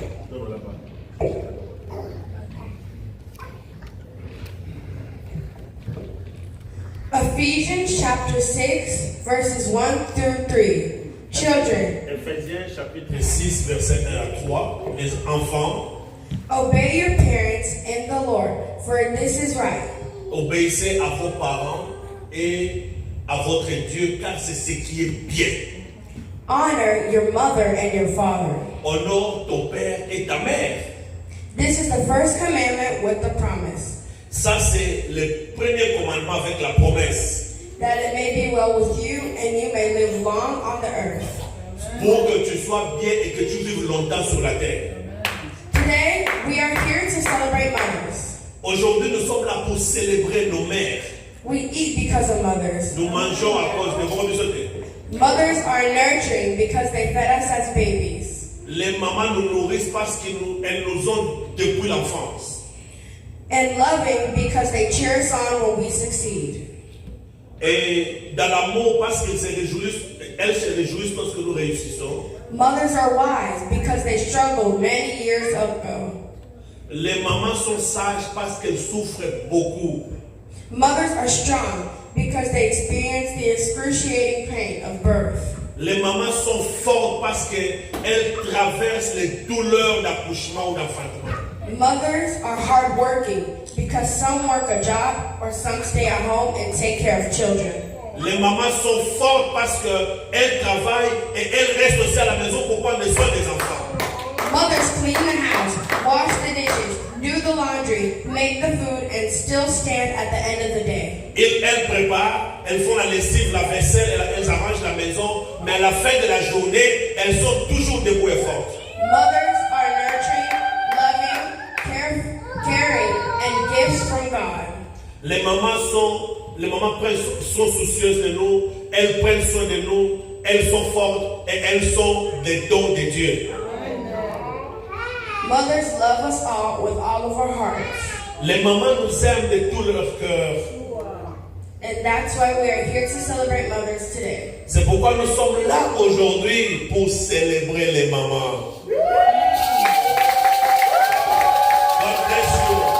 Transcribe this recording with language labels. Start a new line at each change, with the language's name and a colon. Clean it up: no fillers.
French: Donne-moi la parole.
English: Ephesians chapter 6, verses 1 through 3. Children,
French: Éphésiens chapitre 6, verset 1 à 3. Les enfants,
English: obey your parents in the Lord, for this is right.
French: obéissez à vos parents et à votre Dieu, car c'est ce qui est bien.
English: Honor your mother and your father.
French: Honore ton père et ta mère.
English: This is the first commandment with the promise,
French: Ça, c'est le premier commandement avec la promesse.
English: that it may be well with you and you may live long on the earth.
French: Pour que tu sois bien et que tu vives longtemps sur la terre.
English: Today, we are here to celebrate mothers.
French: Aujourd'hui, nous sommes là pour célébrer nos mères.
English: We eat because of mothers.
French: Nous mangeons à cause de vos sauter.
English: Mothers are nurturing because they fed us as babies.
French: Les mamans nous nourrissent parce qu'elles nous ont depuis l'enfance.
English: And loving because they cheer us on when we succeed.
French: Et dans l'amour, parce qu'elles se réjouissent lorsque nous réussissons.
English: Mothers are wise because they struggled many years ago.
French: Les mamans sont sages parce qu'elles souffrent beaucoup.
English: Mothers are strong because they experience the excruciating pain of birth.
French: Les mamans sont fortes parce qu'elles traversent les douleurs d'accouchement ou d'enfantement.
English: Mothers are hardworking because some work a job or some stay at home and take care of children.
French: Les mamans sont fortes parce qu'elles travaillent et elles restent aussi à la maison pour prendre soin des enfants.
English: Mothers clean the house, wash the dishes, do the laundry, make the food, and still stand at the end of the day.
French: Elles préparent, elles font la lessive, la vaisselle, elles arrangent la maison, mais à la fin de la journée, elles sont toujours debout et fortes.
English: Mothers are nurturing, loving, caring, and gifts from God.
French: Les mamans sont soucieuses de nous, elles prennent soin de nous, elles sont fortes et elles sont des dons de Dieu.
English: Mothers love us all with all of our hearts.
French: Les mamans nous aiment de tout leur cœur.
English: And that's why we are here to celebrate mothers today.
French: C'est pourquoi nous sommes là aujourd'hui pour célébrer les mamans.
English: God bless you.